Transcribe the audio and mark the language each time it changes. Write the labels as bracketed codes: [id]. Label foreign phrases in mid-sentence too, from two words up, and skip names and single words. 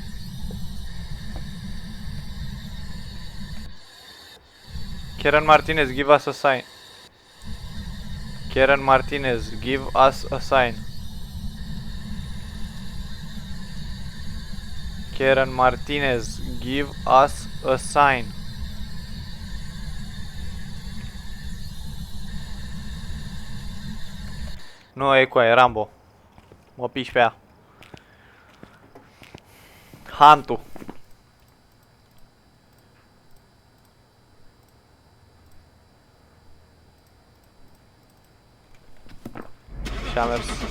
[en] Kieran Martinez, give us a sign. Kieran Martinez, give us a sign. Kieran Martinez, give us a sign. [ro] Nu e cu aia, e Rambo. Mă piși pe ea. Hantu. Și-a mers.